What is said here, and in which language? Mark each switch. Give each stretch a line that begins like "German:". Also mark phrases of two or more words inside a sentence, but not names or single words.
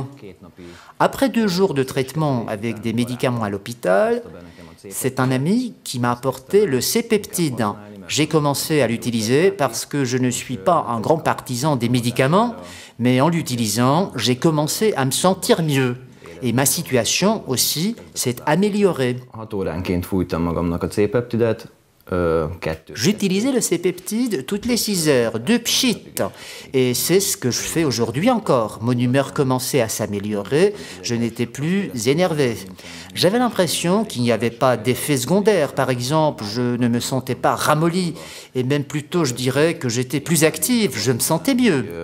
French: Après 2 jours de traitement avec des médicaments à l'hôpital, c'est un ami qui m'a apporté le C-peptide. J'ai commencé à l'utiliser parce que je ne suis pas un grand partisan des médicaments, mais en l'utilisant, j'ai commencé à me sentir mieux. Et ma situation aussi s'est améliorée.
Hungarian: 6 óránként fújtam magamnak a C-peptidet,
French: J'utilisais le C-peptide toutes les 6 heures, 2 pchit. Et c'est ce que je fais aujourd'hui encore. Mon humeur commençait à s'améliorer, je n'étais plus énervé. J'avais l'impression qu'il n'y avait pas d'effet secondaire. Par exemple, je ne me sentais pas ramolli. Et même plutôt, je dirais que j'étais plus actif, je me sentais mieux.